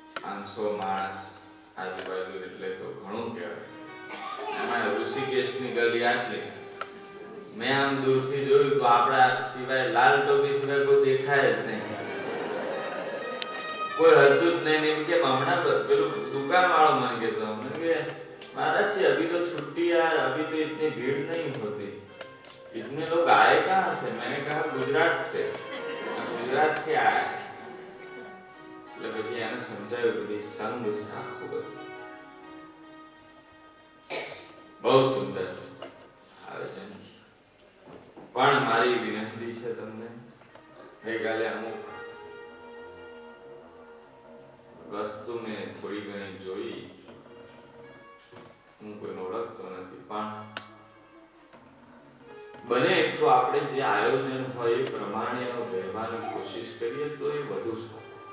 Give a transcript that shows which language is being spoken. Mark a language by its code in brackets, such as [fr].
[gu] 500 માણસ આજુબાજુ એટલે તો ઘણું કહેવાય. એમાં ઋષિકેશની ગલી આટલી, મેં આમ દૂરથી જોયું તો આપણા સિવાય લાલ ટોપી સિવાય કોઈ દેખાય જ નહીં, કોઈ હતું જ નહીં. એમ કે હમણાં પેલું દુકાન વાળો મને કહેતો કે [hi] महाराज जी अभी तो छुट्टी है, अभी तो इतनी भीड़ नहीं होती, इतने लोग आए कहाँ से? मैंने कहा गुजरात से, गुजरात से आया. [gu] એટલે પછી એને સમજાવ્યું બધી સંગ છે આખું બધું બહુ સુંદર આયોજન. પણ મારી વિનંતી છે તમને, ગઈકાલે અમુક વસ્તુ મેં થોડી ઘણી જોઈ, હું કોઈને ઓળખતો નથી, પણ બને એટલું આપણે જે આયોજન હોય એ પ્રમાણે રહેવાની કોશિશ કરીએ તો એ વધુ સારું.